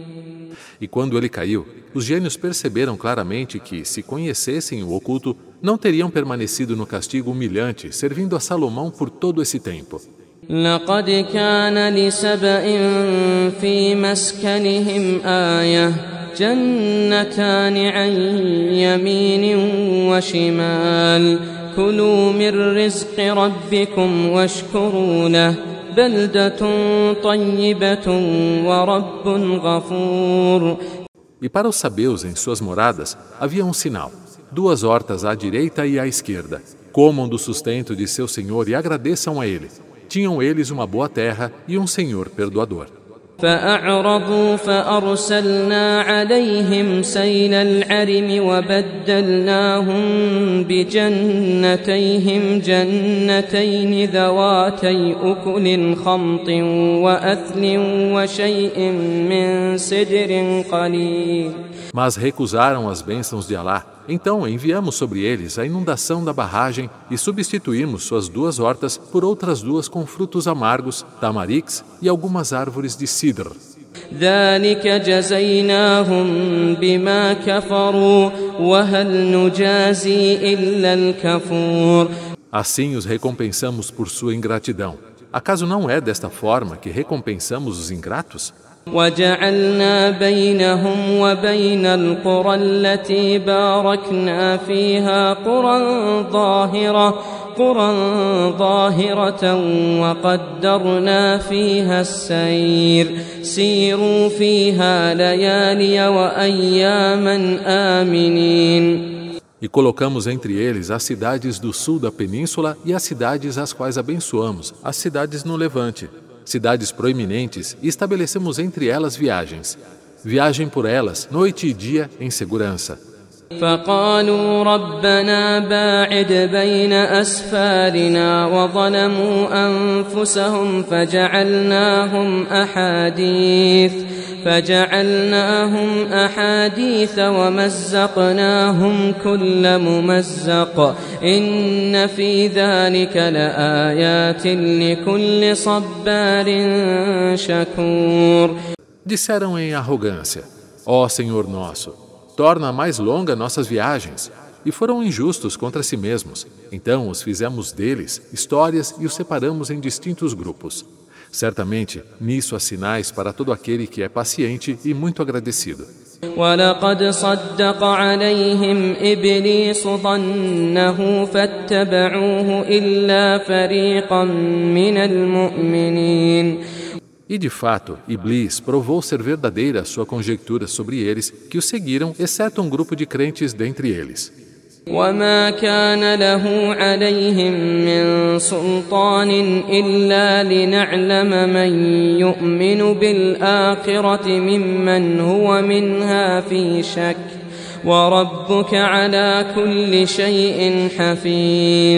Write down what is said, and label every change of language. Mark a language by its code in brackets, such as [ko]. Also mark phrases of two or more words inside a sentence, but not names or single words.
[pt] E quando ele caiu, os gênios perceberam claramente que, se conhecessem o oculto, não teriam permanecido no castigo humilhante, servindo a Salomão por todo esse tempo. [ar] لقد كان لسبإ في مسكنهم آية جنتان عن يمين وشمال كلوا من رزق ربكم واشكروا له بلدة طيبة ورب غفور. [pt] E para os sabeus em suas moradas havia um sinal: 2 hortas à direita e à esquerda. Comam do sustento de seu senhor e agradeçam a ele. Tinham eles uma boa terra e um senhor perdoador. [ar] فأعرضوا فأرسلنا عليهم سيل العرم وبدلناهم بجنتيهم جنتين ذواتي أكل خمط وأثل وشيء من سدر قليل. [pt] Mas recusaram as bênçãos de Alá. Então enviamos sobre eles a inundação da barragem e substituímos suas 2 hortas por outras 2 com frutos amargos, tamarix e algumas árvores de cidr. [ar] ذلك جزيناهم بما كفروا وهل نجازي إلا الكفور. [pt] Assim os recompensamos por sua ingratidão. Acaso não é desta forma que recompensamos os ingratos? [ar] وجعلنا بينهم وبين القرى التي باركنا فيها قرى ظاهرة وقدرنا فيها السير سيروا فيها ليالي وأياما آمنين. [pt] E colocamos entre eles as cidades do sul da península e as cidades às quais abençoamos, as cidades no levante, cidades proeminentes, e estabelecemos entre elas viagens. Viagem por elas, noite e dia, em segurança. [ar] فقالوا ربنا باعد بين أسفارنا وظلموا أنفسهم فجعلناهم أحاديث ومزقناهم كل ممزق إن في ذلك لآيات لكل صبار شكور. [pt] Disseram em arrogância: Ó Senhor nosso, torna mais longa nossas viagens. E foram injustos contra si mesmos. Então os fizemos deles histórias e os separamos em distintos grupos. Certamente, nisso há sinais para todo aquele que é paciente e muito agradecido. [ar] وَلَقَدْ صَدَّقَ عَلَيْهِمْ إِبْلِيسُ ظَنَّهُ فَاتَّبَعُوهُ إِلَّا فَرِيقًا مِنَ الْمُؤْمِنِينَ. [pt] E de fato, Iblis provou ser verdadeira a sua conjectura sobre eles, que o seguiram, exceto um grupo de crentes dentre eles. [ar] وَمَا كَانَ لَهُ عَلَيْهِمْ مِنْ سُلْطَانٍ إِلَّا لِنَعْلَمَ مَنْ يُؤْمِنُ بِالْآخِرَةِ مِمَّنْ هُوَ مِنْهَا فِي شَكٍّ وَرَبُّكَ عَلَى كُلِّ شَيْءٍ حَفِيظٌ.